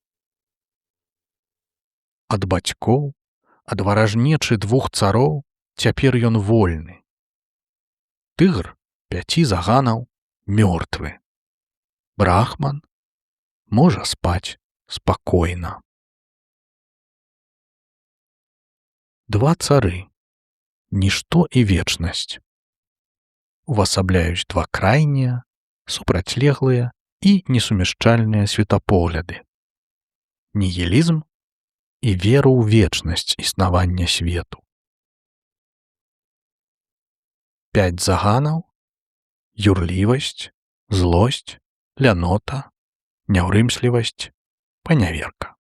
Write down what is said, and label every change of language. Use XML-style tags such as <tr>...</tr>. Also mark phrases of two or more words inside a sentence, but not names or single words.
<be>Ад бацькоў, ад варажнечы двух цароў цяпер ён вольны. Тыгр 5 заганаў мёртвы. Брахман можа спаць спакойна. два цары,</be> <ru>ничто и вечность.</ru> <be>Увасабляюць два крайнія, супрацьлеглыя і несумяшчальныя светапогляды. Нігілізм і вера ў вечнасць існавання свету. 5 заганаў: юрлівасць, злосць, лянота, няўрымслівасць, паняверка.</be>